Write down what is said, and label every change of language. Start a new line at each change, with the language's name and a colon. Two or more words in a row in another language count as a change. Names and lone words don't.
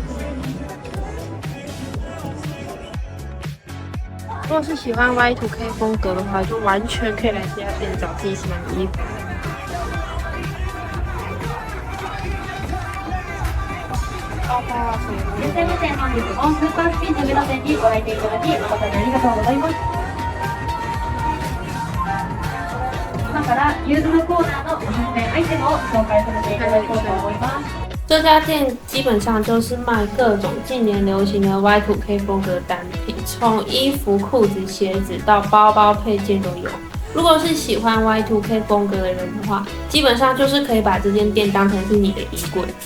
Chinese: 如果是喜欢 Y2K 风格的话，就完全可以来这家店找自己喜欢的衣服。包包啊什么的。
Japanese: いらっしゃいませ。本日もスーパースピード上野線にご来店いただき誠にありがとうございます。今からユーズのコーナーのおすすめアイテムを紹介させていただこうと思います。
Chinese: 这家店基本上就是卖各种近年流行的 Y2K 风格单品，从衣服、裤子、鞋子到包包配件都有。如果是喜欢 Y2K 风格的人的话，基本上就是可以把这间店当成是你的衣柜。